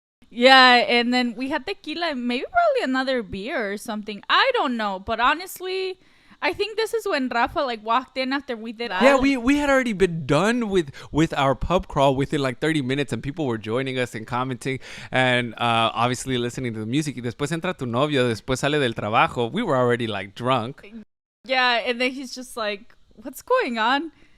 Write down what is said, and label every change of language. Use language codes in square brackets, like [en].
[en] Yeah, and then we had tequila and maybe probably another beer or something. I don't know. But honestly, I think this is when Rafa like walked in after we did that. Yeah, we had already been done with our pub crawl within like 30 minutes and people were joining us and commenting and obviously listening to the music. [es] Y después entra tu novio, después sale del trabajo. [en] We were already like drunk. Yeah, and then he's just like, what's going on?